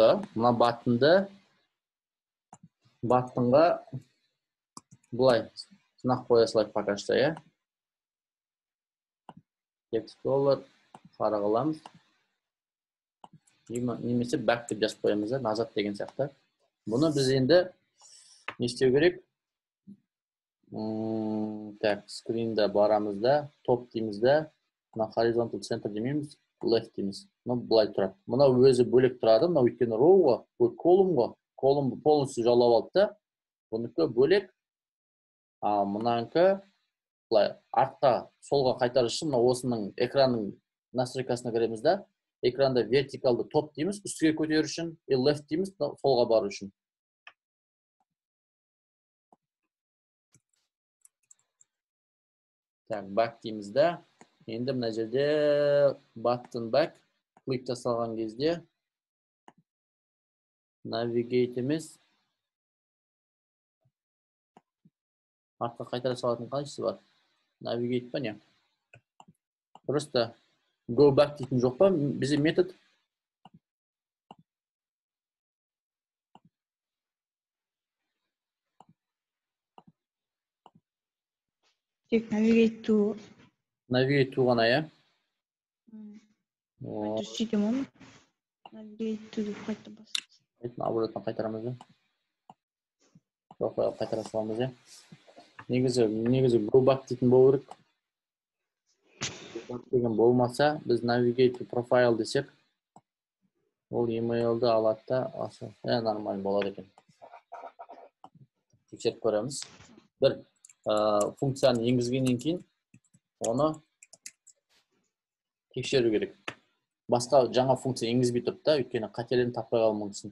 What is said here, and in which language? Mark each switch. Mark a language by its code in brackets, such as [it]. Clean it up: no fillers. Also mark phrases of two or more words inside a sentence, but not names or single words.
[kk] Мына баттынға былай сынақ қоя салайық [ru] пока что, [en] Text color [kk] қара қыламыз. Немесе back деп жазып қоямыз, назад деген сияқты. Бұны біз енді не істеу керек? Так, скринда барамыз да, топ дейміз да, мына [en] horizontal center [kk] демейміз, left дейміз. Бұлай тұрады. Мұна өзі бөлек тұрады, мұна өйткені row-ға, колумн полностью жаулап алды да, бұныкі бөлек, мұнанкі бұлай артқа, солға қайтару үшін осының экранның настройкасына кіреміз да, экранда вертикалды топ дейміз, үстіге көтеру үшін, left дейміз, солға бару үшін. Так, back дейміз да. Енді мына жерде [en] button back [kk] клик жасалған кезде navigate емес. Артқа қайтара салатын қаншысы бар? Navigate па не? Просто [en] go back [kk] дейтін жоқ па? Бізде метод. [en] Тек navigate to. Navigate to [kk] ғана, я? Сөйтем оны. [en] Navigate to [kk] деп қайта басамыз. Оборотно қайтарамыз, да? Жоқ, қайтара саламыз, я? Негізі [en] go back [kk] дейтін болу керек. Деген болмаса, біз [en] navigate to profile [kk] десек, ол emailді алады да, нормально болады екен. Тексеріп көреміз. Бір функцияны енгізгеннен кейін, оны тексеру керек. Басқа жаңа функция енгізбей тұрып та, өйткені қателерін таппай қалуы мүмкін.